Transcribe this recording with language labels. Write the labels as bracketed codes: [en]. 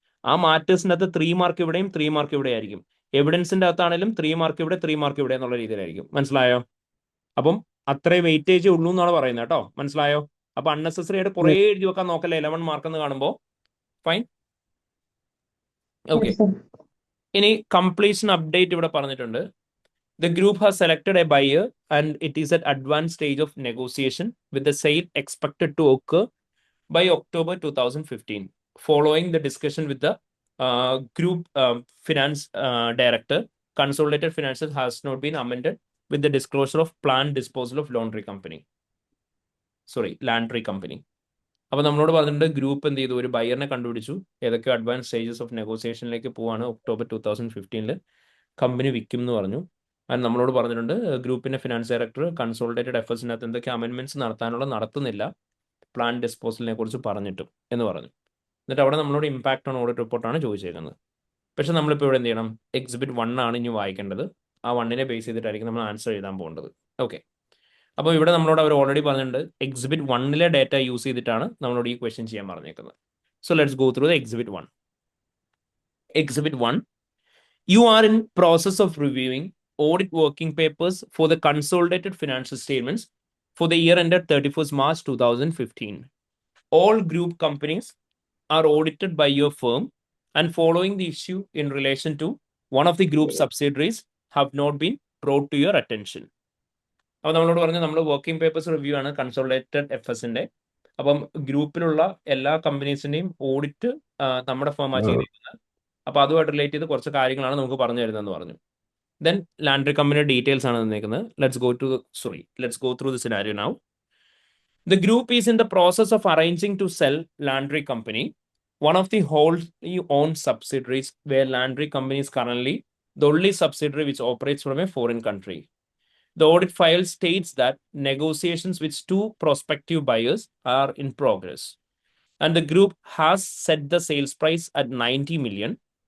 [ml] ആ മാറ്റേഴ്സിൻ്റെ അകത്ത് 3 മാർക്ക് ഇവിടെയും 3 മാർക്ക് ഇവിടെ ആയിരിക്കും. എവിഡൻസിന്റെ അകത്താണെങ്കിലും 3 മാർക്ക് ഇവിടെ 3 മാർക്ക് ഇവിടെ എന്നുള്ള രീതിയിലായിരിക്കും. മനസ്സിലായോ? അപ്പം അത്രേ വെയിറ്റേജ് ഉള്ളൂ എന്നാണ് പറയുന്നത് കേട്ടോ. മനസ്സിലായോ? അപ്പൊ അൺനെസസറി ആയിട്ട് കുറേ എഴുതി വെക്കാൻ നോക്കല്ലേ 11 മാർക്ക് എന്ന് കാണുമ്പോൾ. ഫൈൻ. ഓക്കെ, ഇനി കംപ്ലീഷൻ അപ്ഡേറ്റ് ഇവിടെ പറഞ്ഞിട്ടുണ്ട്. [en] The group has selected a buyer and it is at advanced stage of negotiation with the sale expected to occur by October 2015. Following the discussion with the group finance director, consolidated financials has not been amended with the disclosure of planned disposal of laundry company. Laundry company. [ml] അപ്പോൾ നമ്മളോട് പറഞ്ഞിട്ടുണ്ട് group എന്ത് ചെയ്തു, ഒരു ബയറിനെ കണ്ടുപിടിച്ചു. ഏതൊക്കെയോ advance stages of നെഗോസിയേഷനിലേക്ക് പോവാണ് October 2015. Company വിൽക്കും എന്ന് പറഞ്ഞു. അത് നമ്മളോട് പറഞ്ഞിട്ടുണ്ട് ഗ്രൂപ്പിന്റെ ഫിനാൻസ് ഡയറക്ടർ കൺസോളിഡേറ്റഡ് എഫേഴ്സിനകത്ത് എന്തൊക്കെ അമെൻമെന്റ്സ് നടത്തുന്നില്ല, പ്ലാൻ ഡിസ്പോസലിനെ കുറിച്ച് പറഞ്ഞിട്ടും എന്ന് പറഞ്ഞു. എന്നിട്ട് അവിടെ നമ്മളോട് ഇമ്പാക്ട് ഓൺ ഓഡിറ്റ് റിപ്പോർട്ടാണ് ചോദിച്ചേക്കുന്നത്. പക്ഷെ നമ്മളിപ്പോൾ ഇവിടെ എന്ത് ചെയ്യണം? എക്സിബിറ്റ് 1 ആണ് ഇനി വായിക്കേണ്ടത്. ആ 1നെ ബേസ് ചെയ്തിട്ടായിരിക്കും നമ്മൾ ആൻസർ എഴുതാൻ പോകേണ്ടത്. ഓക്കെ, അപ്പോൾ ഇവിടെ നമ്മളോട് അവർ ഓൾറെഡി പറഞ്ഞിട്ടുണ്ട് എക്സിബിറ്റ് 1ലെ ഡേറ്റ യൂസ് ചെയ്തിട്ടാണ് നമ്മളോട് ഈ ക്വസ്റ്റ്യൻ ചെയ്യാൻ പറഞ്ഞേക്കുന്നത്. [en] So let's go through the exhibit 1. Exhibit 1. You are in process of reviewing audit working papers for the consolidated financial statements for the year ended 31st March 2015. All group companies are audited by your firm, and following the issue in relation to one of the group subsidiaries have not been brought to your attention. [ml] അപ്പോൾ നമ്മളോട് പറഞ്ഞു നമ്മൾ working papers review ആണ് consolidated എഫ്എസിന്റെ. അപ്പം ഗ്രൂപ്പിലുള്ള എല്ലാ കമ്പനീസിന്റെയും audit നമ്മുടെ ഫേമാ ചെയ്തിരിക്കുന്നത്. അപ്പോൾ അതുമായിട്ട് റിലേറ്റ് ചെയ്ത് കുറച്ച് കാര്യങ്ങളാണ് നമുക്ക് പറഞ്ഞു തരുന്നതെന്ന് പറഞ്ഞു. ദെൻ ലാൻഡ്രി കമ്പനിയുടെ ഡീറ്റെയിൽസ് ആണ് തന്നിരിക്കുന്നത്. [en] Let's go through the scenario now. The group is in the process of arranging to sell Landry Company, one of the wholly owned subsidiaries, where Landry Company is currently the only subsidiary which operates from a foreign country. The audit file states that negotiations with 2 prospective buyers are in progress, and the group has set the sales price at 90 million.